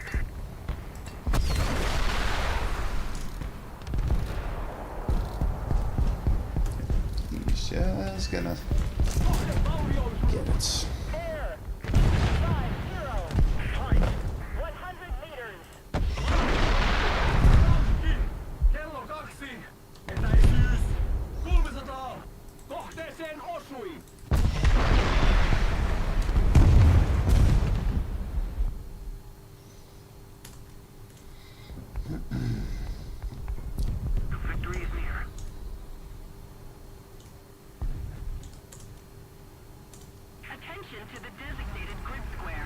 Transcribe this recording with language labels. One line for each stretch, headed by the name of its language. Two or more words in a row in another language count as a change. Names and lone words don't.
English: He's just gonna get it. Air 250. Height 100 meters.
Finnish: Kello 2. Etäisyys 300. Kohteeseen osui!
English: Victory is near. Attention to the designated grid square.